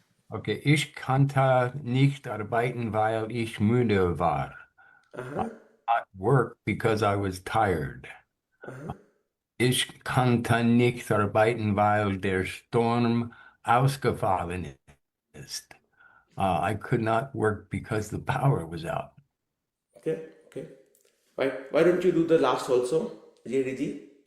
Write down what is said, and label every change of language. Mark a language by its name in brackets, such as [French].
[German] Okay, ich konnte nicht arbeiten, weil ich müde war. [English] I could not work because I was tired. [German] Ich konnte nicht arbeiten, weil der Sturm ausgefallen ist. [English] I could not work because the power was out. Okay. Why don't you do the last also, JDG?